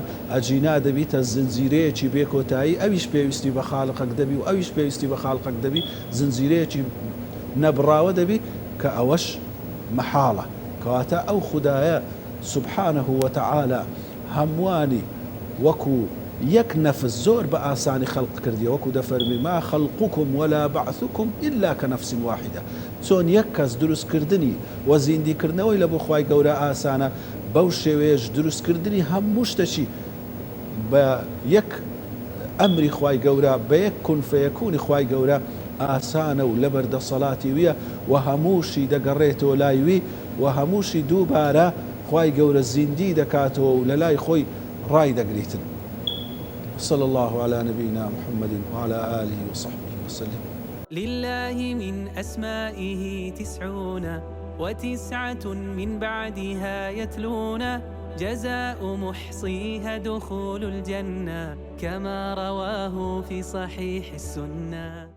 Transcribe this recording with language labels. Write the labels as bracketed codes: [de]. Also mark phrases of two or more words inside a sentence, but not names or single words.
[ckb] ئەجینا دەبیتە زنجیرەیەکی بێکۆتایی، ئەویش پێویستی بە خالقەک دەبی و ئەویش پێویستی بە خالقەک دەبی، زنجیرەیەکی نەبراوە دەبی کە ئەوەش مەحاڵە. کەواتە ئەو خودایە [ar] سبحانه وتعالى [ckb] هەمووانی وەکو یەک نەفس زۆر بە ئاسانی خەڵق کردیە. وەکو دەفەرمی [ar] ما خەلقكم ولا بعثكم إلا كنفس واحدة. [ckb] چۆن یەک کەس دروستکردنی و زیندیکردنەوەی لە بۆ خوای گەورە ئاسانە، بەو شێوەیەش دروستکردنی هەموو شتێکی بە یەک ئەمری خوای گەورە، بە یەک [ar] کون فەیەکونی [ckb] خوای گەورە ئاسانە و لە بەردەسەڵاتی ویە و هەمووشی دەگەڕێتەوە لای وی و هەمووشی دووبارە خوای گەورە زیندی دەکاتەوە و لە لای خۆی ڕای دەگریتن. [ar] صلى الله على نبينا محمد وعلى آله وصحبه وسلم. لله من أسمائه 99 من بعدها يتلون، جزاء محصيها دخول الجنة كما رواه في صحيح السنة.